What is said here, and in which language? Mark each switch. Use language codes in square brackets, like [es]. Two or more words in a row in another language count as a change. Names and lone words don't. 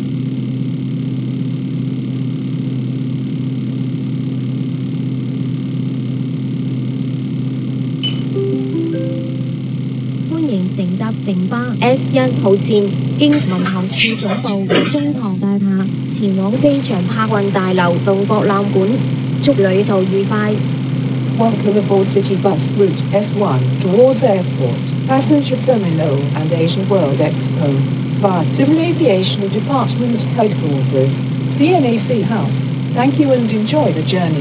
[yue] 歡迎乘搭城巴 S1 號線，經民航處總部中堂大廈前往機場客運大樓到博覽館，祝旅途愉快。 [en] Welcome aboard City Bus Route S1 towards Airport, Passenger Terminal and Asian World Expo via Civil Aviation Department Headquarters, CNAC House. Thank you and enjoy the journey.